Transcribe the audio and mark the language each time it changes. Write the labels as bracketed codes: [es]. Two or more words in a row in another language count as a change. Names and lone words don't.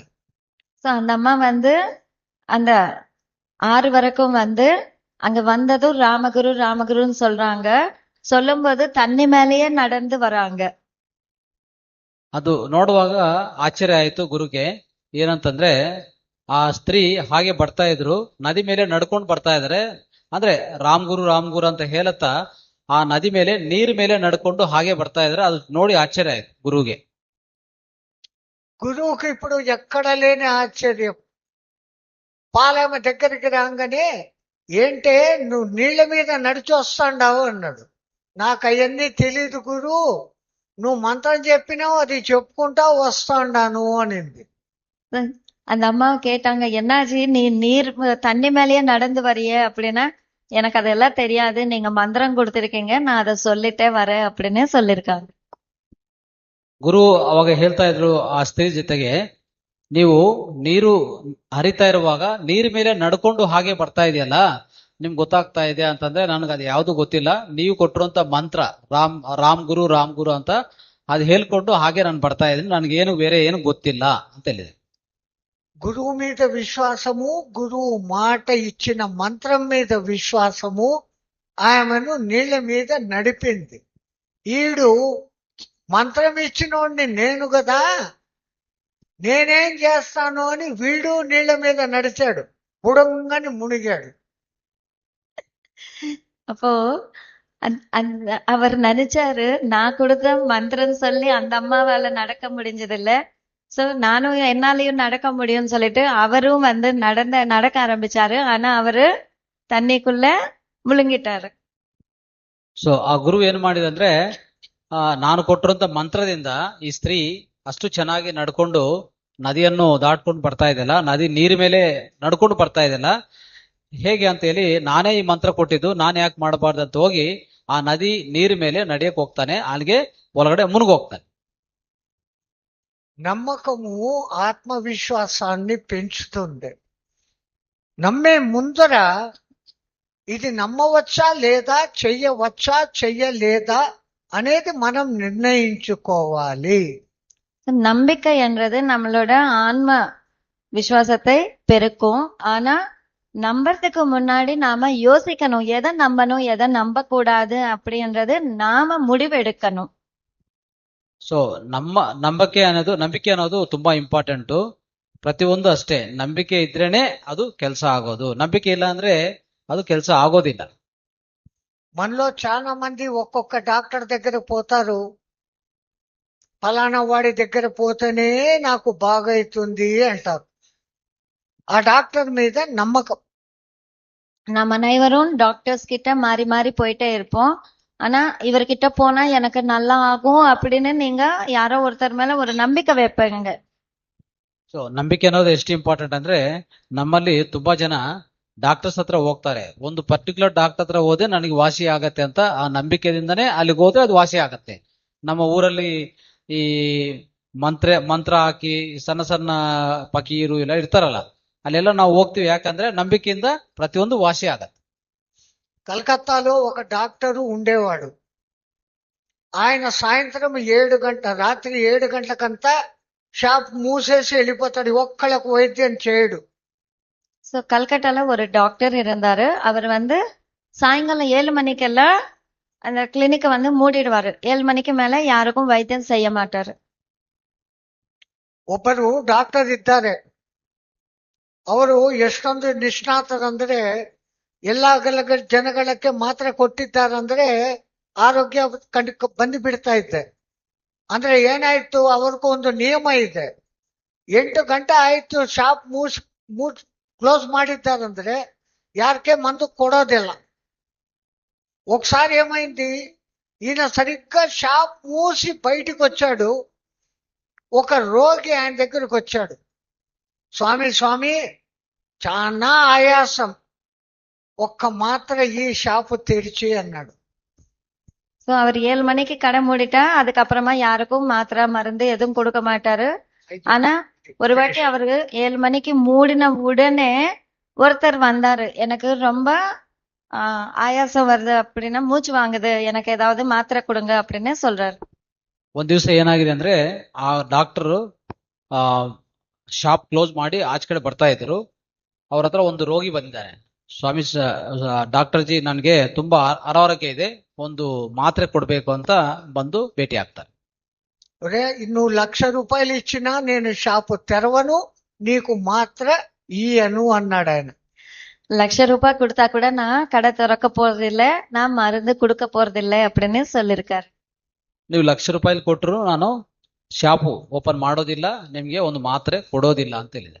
[ta] சோ அந்த அம்மா வந்து அந்த ஆறு வரைக்கும் வந்து அங்க வந்ததும் ராமகுருன்னு சொல்றாங்க, சொல்லும்போது தண்ணி மேலேயே நடந்து வராங்க. [kn] ಅದು ನೋಡುವಾಗ ಆಶ್ಚರ್ಯ ಆಯ್ತು ಗುರುಗೆ. ಏನಂತಂದ್ರೆ ಆ ಸ್ತ್ರೀ ಹಾಗೆ ಬರ್ತಾ ಇದ್ರು, ನದಿ ಮೇಲೆ ನಡ್ಕೊಂಡು ಬರ್ತಾ ಇದಾರೆ, ಅಂದ್ರೆ ರಾಮ್ ಗುರು ಅಂತ ಹೇಳತ್ತಾ ಆ ನದಿ ಮೇಲೆ ನೀರ್ ಮೇಲೆ ನಡ್ಕೊಂಡು ಹಾಗೆ ಬರ್ತಾ ಇದ್ರೆ ಅದು ನೋಡಿ ಆಶ್ಚರ್ಯ ಆಯ್ತು ಗುರುಗೆ. [te] గురువుకి ఇప్పుడు ఎక్కడ లేని ఆశ్చర్యం. పాలెమ దగ్గరికి రాగానే, ఏంటే నువ్వు నీళ్ల మీద నడిచి వస్తాండావు అన్నాడు. నాకు అవన్నీ తెలీదు గురు, నువ్వు మంత్రం చెప్పినావు, అది చెప్పుకుంటా వస్తాండాను అనింది. [ta] அந்த அம்மாவை கேட்டாங்க, என்னாச்சு நீ தண்ணி மேலேயே நடந்து வரிய அப்படின்னா, எனக்கு அதெல்லாம் தெரியாது, நீங்க மந்திரம் கொடுத்திருக்கீங்க, நான் அதை சொல்லிட்டே வரேன் அப்படின்னு சொல்லிருக்காங்க. [kn] ಗುರು ಅವಾಗ ಹೇಳ್ತಾ ಇದ್ರು ಆ ಸ್ತ್ರೀ ಜೊತೆಗೆ, ನೀವು ನೀರು ಹರಿತಾ ಇರುವಾಗ ನೀರ್ ಮೇಲೆ ನಡ್ಕೊಂಡು ಹಾಗೆ ಬರ್ತಾ ಇದೆಯಲ್ಲ, ನಿಮ್ಗೆ ಗೊತ್ತಾಗ್ತಾ ಇದೆ ಅಂತಂದ್ರೆ ನನಗೆ ಅದು ಯಾವ್ದು ಗೊತ್ತಿಲ್ಲ, ನೀವು ಕೊಟ್ಟಿರುವಂತ ಮಂತ್ರ ರಾಮ್ ಗುರು ಅಂತ ಅದು ಹೇಳ್ಕೊಂಡು ಹಾಗೆ ನಾನು ಬರ್ತಾ ಇದ್ದೀನಿ, ನನಗೇನು ಬೇರೆ ಏನು ಗೊತ್ತಿಲ್ಲ ಅಂತ ಹೇಳಿದೆ. [te] గురువు మీద విశ్వాసము, గురువు మాట ఇచ్చిన మంత్రం మీద విశ్వాసము ఆమెను నీళ్ల మీద నడిపింది. ఈడు మంత్రం ఇచ్చినోడిని నేను కదా, నేనేం చేస్తాను అని వీడు నీళ్ల మీద నడిచాడు, బుడంగని మునిగాడు. [ta] அப்போ அவர் நினைச்சாரு, நான் கொடுத்த மந்திரம் சொல்லி அந்த அம்மாவால நடக்க முடிஞ்சது இல்ல, சோ நானும் என்னாலையும் நடக்க முடியும்னு சொல்லிட்டு அவரும் வந்து நடக்க ஆரம்பிச்சாரு. ஆனா அவரு தண்ணிக்குள்ள ಮುಳುಗಿட்டாரு. [kn] ಸೊ ಆ ಗುರು ಏನ್ ಮಾಡಿದಂದ್ರೆ, ನಾನು ಕೊಟ್ಟಿರುವಂತ ಮಂತ್ರದಿಂದ ಈ ಸ್ತ್ರೀ ಅಷ್ಟು ಚೆನ್ನಾಗಿ ನಡ್ಕೊಂಡು ನದಿಯನ್ನು ದಾಟ್ಕೊಂಡು ಬರ್ತಾ ಇದೆಯಲ್ಲ, ನದಿ ನೀರ್ ಮೇಲೆ ನಡ್ಕೊಂಡು ಬರ್ತಾ ಇದೆಯಲ್ಲ, ಹೇಗೆ ಅಂತ ಹೇಳಿ ನಾನೇ ಈ ಮಂತ್ರ ಕೊಟ್ಟಿದ್ದು, ನಾನು ಯಾಕೆ ಮಾಡಬಾರ್ದು ಅಂತ ಹೋಗಿ ಆ ನದಿ ನೀರ್ ಮೇಲೆ ನಡಿಯಕ್ ಹೋಗ್ತಾನೆ, ಅಲ್ಲಿಗೆ ಒಳಗಡೆ ಮುನ್ಗೋಗ್ತಾನೆ. [te] నమ్మకము ఆత్మవిశ్వాసాన్ని పెంచుతుంది. నమ్మే ముందర ఇది నమ్మవచ్చా లేదా, చెయ్యవచ్చా చెయ్యలేదా అనేది మనం నిర్ణయించుకోవాలి. [ta] நம்பிக்கை என்றது நம்மளோட ஆன்ம விசுவாசத்தை பெருக்கும். ஆனா நம்புறதுக்கு முன்னாடி நாம யோசிக்கணும், எதை நம்பணும் எதை நம்ப கூடாது அப்படின்றது நாம முடிவெடுக்கணும். [kn] ಸೊ ನಂಬಿಕೆ ಅನ್ನೋದು ತುಂಬಾ ಇಂಪಾರ್ಟೆಂಟ್. ಪ್ರತಿಯೊಂದು ಅಷ್ಟೇ, ನಂಬಿಕೆ ಇದ್ರೇನೆ ಅದು ಕೆಲಸ ಆಗೋದು, ನಂಬಿಕೆ ಇಲ್ಲ ಅಂದ್ರೆ ಅದು ಕೆಲಸ ಆಗೋದಿಲ್ಲ. [te] మనలో చాలా మంది ఒక్కొక్క డాక్టర్ దగ్గర పోతారు, ఫలానా వాడి దగ్గర పోతేనే నాకు బాగైతుంది అంటారు. ఆ డాక్టర్ మీద నమ్మకం. [ta] நம்ம அனைவரும் டாக்டர்ஸ் கிட்ட மாறி மாறி போயிட்டே இருப்போம். ஆனா இவர்கிட்ட போனா எனக்கு நல்லா ஆகும் அப்படின்னு நீங்க யாரோ ஒருத்தர் மேல ஒரு நம்பிக்கை வைப்பீங்க. [kn] ಸೊ ನಂಬಿಕೆ ಅನ್ನೋದು ಎಷ್ಟು ಇಂಪಾರ್ಟೆಂಟ್ ಅಂದ್ರೆ ನಮ್ಮಲ್ಲಿ ತುಂಬಾ ಜನ ಡಾಕ್ಟರ್ಸ್ ಹತ್ರ ಹೋಗ್ತಾರೆ, ಒಂದು [en] particular doctor [kn] ಹತ್ರ ಹೋದ್ರೆ ನನಗೆ ವಾಸಿ ಆಗತ್ತೆ ಅಂತ ಆ ನಂಬಿಕೆದಿಂದನೇ ಅಲ್ಲಿಗೆ ಹೋದ್ರೆ ಅದು ವಾಸಿ ಆಗತ್ತೆ. ನಮ್ಮ ಊರಲ್ಲಿ ಈ ಮಂತ್ರ ಹಾಕಿ ಸಣ್ಣ ಸಣ್ಣ ಫಕೀರು ಎಲ್ಲ ಇರ್ತಾರಲ್ಲ, ಅಲ್ಲೆಲ್ಲ ನಾವು ಹೋಗ್ತೀವಿ. ಯಾಕಂದ್ರೆ ನಂಬಿಕೆಯಿಂದ ಪ್ರತಿಯೊಂದು ವಾಸಿ ಆಗತ್ತೆ. [te] కలకత్తాలో ఒక డాక్టరు ఉండేవాడు. ఆయన సాయంత్రం 7 గంటల రాత్రి 7 గంటలకంతా షాప్ మూసేసి వెళ్ళిపోతాడు. ఒక్కళ్ళకు వైద్యం చేయడు. [ta] சோ கல்கட்டால ஒரு டாக்டர் இருந்தாரு. அவர் சாயங்காலம் 7 மணிக்கெல்லாம் அந்த கிளினிக்க மூடிடுவாரு. 7 மணிக்கு மேல ಯಾರಿಗೂ வைத்தியம் செய்ய மாட்டாரு. [kn] ಒಬ್ಬರು ಡಾಕ್ಟರ್ ಇದ್ದಾರೆ. ಅವರು ಎಷ್ಟೊಂದು ನಿಷ್ಣಾತರಂದ್ರೆ ಎಲ್ಲಾ ಜನಗಳಿಗೆ ಮಾತ್ರೆ ಕೊಟ್ಟಿದ್ದಾರಂದ್ರೆ ಆರೋಗ್ಯ ಬಂದು ಬಿಡ್ತಾ ಇದೆ. ಅಂದ್ರೆ ಏನಾಯ್ತು, ಅವ್ರಿಗೂ ಒಂದು ನಿಯಮ ಇದೆ. 8 ಗಂಟೆ ಆಯ್ತು [en] shop close [kn] ಮಾಡಿದ್ದಾరంದ್ರೆ ಯಾರಿಗೆ ಮದ್ದು ಕೊಡೋದಿಲ್ಲ. [te] ఒకసారి ఏమైంది, ఈయన సరిగ్గా షాప్ మూసి బయటికి వచ్చాడు. ఒక రోగి ఆయన దగ్గరికి వచ్చాడు. స్వామి చాలా ఆయాసం, ఒక్క మాత్ర ఈ షాపు తెరిచి అన్నాడు. [ta] சோ அவர் 7 மணிக்கு கடை மூடிட்டா அதுக்கப்புறமா யாருக்கும் மாத்திரை மருந்து எதுவும் கொடுக்க மாட்டாரு. ஆனா ஒரு வாட்டி அவரு 7 மணிக்கு மூடின உடனே ஒருத்தர் வந்தாரு. எனக்கு ரொம்ப ஆயாசம் வருது அப்படின்னா, மூச்சு வாங்குது, எனக்கு ஏதாவது மாத்திரை கொடுங்க அப்படின்னு சொல்றாரு. [kn] ಒಂದ್ ದಿವಸ ಏನಾಗಿದೆ ಅಂದ್ರೆ ಆ ಡಾಕ್ಟರ್ [en] shop close [kn] ಮಾಡಿ ಆಚೆ ಕಡೆ ಬರ್ತಾ ಇದ್ರು. ಅವ್ರ ಹತ್ರ ಒಂದು ರೋಗಿ ಬಂದಿದ್ದಾನೆ. ಸ್ವಾಮಿ ಡಾಕ್ಟರ್ ಜಿ ನನ್ಗೆ ತುಂಬಾ ಅನಾರೋಗ್ಯ ಇದೆ, ಒಂದು ಮಾತ್ರೆ ಕೊಡ್ಬೇಕು ಅಂತ ಬಂದು ಭೇಟಿ ಆಗ್ತಾರೆ. [te] ఇನ್ನು ₹1,00,000 ఇచ్చినా నేను షాపు తెరవను, నీకు మాత్ర ఇయ్యను అన్నాడు ఆయన. [ta] ₹1,00,000 கொடுத்தா கூட நான் கடை திறக்க போறதில்ல, நான் மருந்து கொடுக்க போறதில்ல அப்படின்னு சொல்லிருக்காரு. [kn] ನೀವು ₹1,00,000 ಕೊಟ್ಟರು ನಾನು [en] shop open [kn] ಮಾಡೋದಿಲ್ಲ, ನಿಮ್ಗೆ ಒಂದು ಮಾತ್ರೆ ಕೊಡೋದಿಲ್ಲ ಅಂತ ಹೇಳಿದೆ.